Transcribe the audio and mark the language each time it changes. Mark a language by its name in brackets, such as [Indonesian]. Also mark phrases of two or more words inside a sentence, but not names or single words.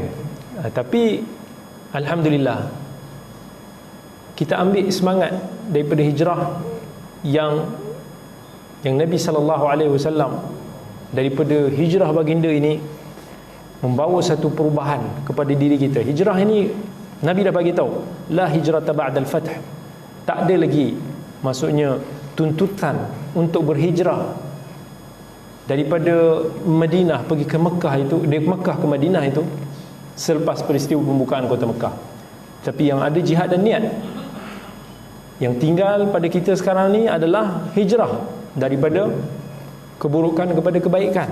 [Malay] Tapi alhamdulillah kita ambil semangat daripada hijrah yang Nabi SAW, daripada hijrah baginda ini membawa satu perubahan kepada diri kita. Hijrah ini Nabi dah bagi tahu, [Arabic] لا هجرة بعد الفتح. [Malay] Tak ada lagi, maksudnya tuntutan untuk berhijrah daripada Madinah pergi ke Mekah itu, dari Mekah ke Madinah itu selepas peristiwa pembukaan kota Mekah. Tapi yang ada jihad dan niat. Yang tinggal pada kita sekarang ni adalah hijrah daripada keburukan kepada kebaikan.